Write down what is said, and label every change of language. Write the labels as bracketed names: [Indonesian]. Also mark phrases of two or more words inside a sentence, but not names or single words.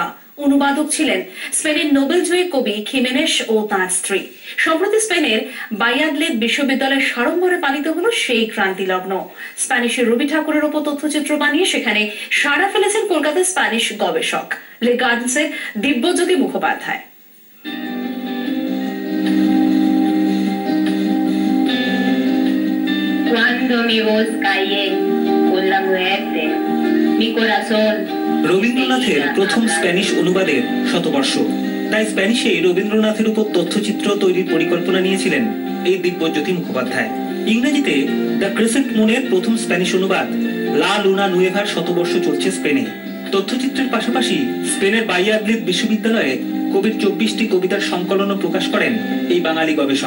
[Bangla] অনুবাদক ছিলেন স্পেনের নোবেলজয়ী কবি খিমেনেস ও তাঁর স্ত্রী। সম্প্রতি স্পেনের বায়াদলেদ বিশ্ববিদ্যালয়ের সাড়ম্বরে পালিত হলো সেই ক্রান্তি লগ্ন। স্প্যানিশের রবি ঠাকুরের উপর তথ্যচিত্র বানিয়ে সেখানে সাড়া ফেলেছেন কলকাতার স্প্যানিশ গবেষক লে গার্ডেন্সের দিব্যজ্যোতি মুখোপাধ্যায়। [Spanish] Cuando mi voz calle con la muerte, mi corazón. [Bangla] রবীন্দ্রনাথের প্রথম স্প্যানিশ অনুবাদের শতবর্ষ, তাই স্প্যানিশে রবীন্দ্রনাথের উপর তথ্যচিত্র তৈরির পরিকল্পনা নিয়েছিলেন এই দিব্যজ্যোতি মুখোপাধ্যায়। ইংরেজিতে দ্য ক্রেসেন্ট মুনের প্রথম স্প্যানিশ অনুবাদ লা লুনা নুয়েভার শতবর্ষ চলছে স্পেনে। তথ্যচিত্রের পাশাপাশি স্পেনের বায়াদলেদ বিশ্ববিদ্যালয়ে কবির 24টি কবিতার সংকলনও প্রকাশ করেন এই বাঙালি গবেষক।